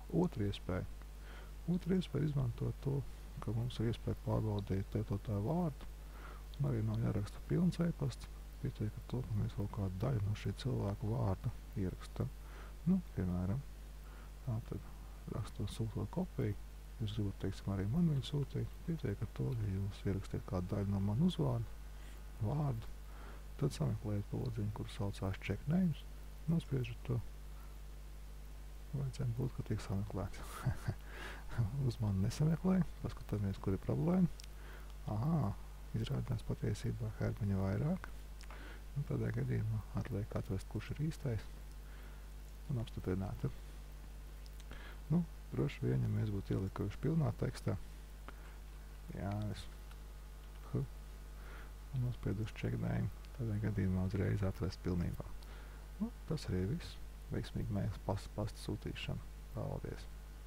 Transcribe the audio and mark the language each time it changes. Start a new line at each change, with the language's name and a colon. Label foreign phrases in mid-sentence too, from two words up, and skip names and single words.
Latvian: Otra iespēja izmantot to, ka mums ir iespēja pārbaudīt lietotāju vārdu, un arī nav jāraksta pilns e-pasts, pietiek ar to, ka mēs kaut kādu daļu no šī cilvēku vārda ierakstam. Piemēram, tātad rakstot sūtot kopiju, jūs gribat, teiksim, arī man viņu sūtīt, pietiek ar to, ja jūs ierakstiet kādu daļu no manu vārdu, tad sameklējat podziņu, kuru saucās
English: check names,
Latvian: nospiežat to, vajadzētu būt, ka tiek sameklēts. Uz mani nesameklē, paskatāmies, kur ir problēma. Izrādās patiesībā Hermaņa vairāk, un tādā gadījumā atliek atrast, kurš ir īstais, un apstiprināt. Droši vien, ja mēs būtu ielikuši pilnā tekstā, un nospieduši
English: check name,
Latvian: tādā gadījumā uzreiz atrast pilnībā. Tas arī viss. Veiksmīgi mēģināt pasta sūtīšanu. Paldies!